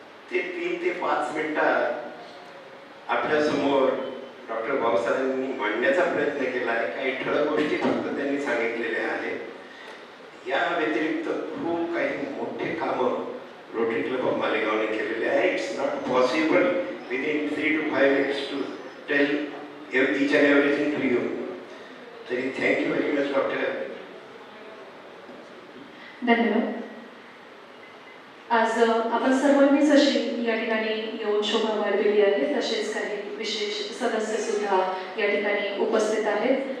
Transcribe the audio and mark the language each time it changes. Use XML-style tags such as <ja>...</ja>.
<mr>ते 3 ते 5 मिनिटात आपल्या समोर डॉक्टर बाबासाहेबांनी मांडण्याचा प्रयत्न केला आहे. काही ठळक गोष्टी फक्त त्यांनी सांगितलेल्या आहेत. या व्यतिरिक्त खूप काही मोठे कामं रोटरी क्लब ऑफ मालेगावने केलेले आहे.</mr> <en>It's not possible within 3 to 5 minutes to tell each and everything to you. तरी thank you very much doctor.</en> <mr>धन्यवाद. आज आपण सर्वांनीच अशी या ठिकाणी येऊन शोभा वाढवली आहे. तसेच काही विशेष सदस्य सुद्धा या ठिकाणी उपस्थित आहेत.</mr>